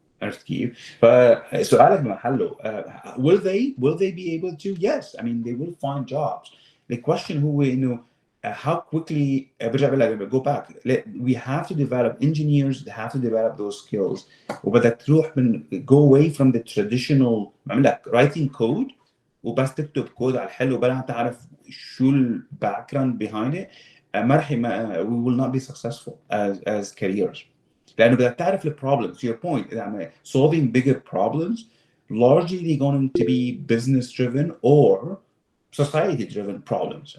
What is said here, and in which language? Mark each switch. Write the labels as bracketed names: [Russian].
[Arabic] عرفت كيف؟ فسؤالك محله. [English] Will they be able to? Yes. I mean, they will find jobs. The question [Arabic] هو إنه [English] how quickly [Arabic] برجع بقول لك [English] go back. We have to develop engineers. They have to develop those skills. [Arabic] وبدك تروح من [English] go away from the traditional [Arabic] بعمل لك [English] writing code. [Arabic] وبس تكتب كود على الحلو بلا تعرف شو الباك جراوند [English] behind it [Arabic] ما رح [English] we will not be successful as careers [Arabic] لانه بدك تعرف ال [English] problems. To your point [Arabic] يعني [English] solving bigger problems largely going to be business driven or society driven problems.